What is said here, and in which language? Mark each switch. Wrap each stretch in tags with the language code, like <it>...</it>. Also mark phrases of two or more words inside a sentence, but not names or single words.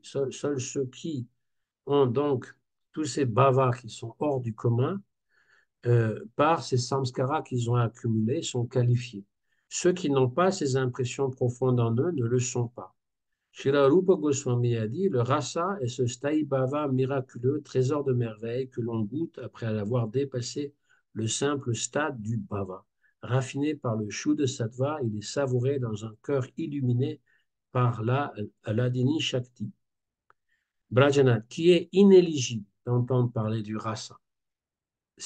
<fr>Seuls ceux qui ont donc tous ces bhavas qui sont hors du commun, par ces samskaras qu'ils ont accumulés, sont qualifiés. Ceux qui n'ont pas ces impressions profondes en eux ne le sont pas. Srila Rupa Goswami a dit, le rasa est ce</fr> <sa>स्थायी भाव</sa> <fr>miraculeux, trésor de merveille que l'on goûte après avoir dépassé le simple stade du bhava. Raffiné par le</fr> <sa>शुद्ध सत्त्व,</sa> <fr>il est savouré dans un cœur illuminé par la</fr> <sa>ह्लादिनी शक्ति.</sa> <fr>Brajanath, qui est inéligible d'entendre parler du rasa.</fr>